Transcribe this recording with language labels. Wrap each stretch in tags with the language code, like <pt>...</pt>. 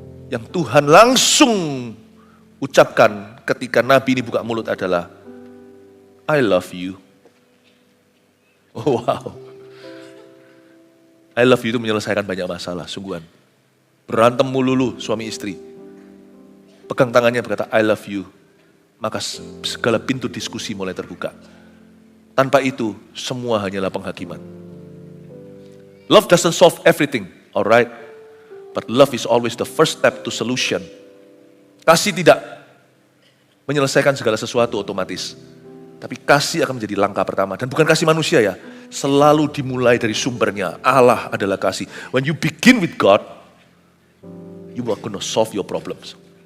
<id>Yang Tuhan langsung ucapkan ketika Nabi ini buka mulut adalah,</id> <en>I love you. Oh, wow. I love you</en> <id>itu menyelesaikan banyak masalah, sungguhan. Berantem melulu suami istri. Pegang tangannya berkata,</id> <en>I love you.</en> <id>Maka segala pintu diskusi mulai terbuka. Tanpa itu, semua hanyalah penghakiman.</id> <en>Love doesn't solve everything, alright? But love is always the first step to solution.</en> <id>Kasih tidak menyelesaikan segala sesuatu otomatis. Tapi kasih akan menjadi langkah pertama. Dan bukan kasih manusia ya. Selalu dimulai dari sumbernya. Allah adalah kasih.</id> <en>When you begin with God, you are going to solve your problems.</en>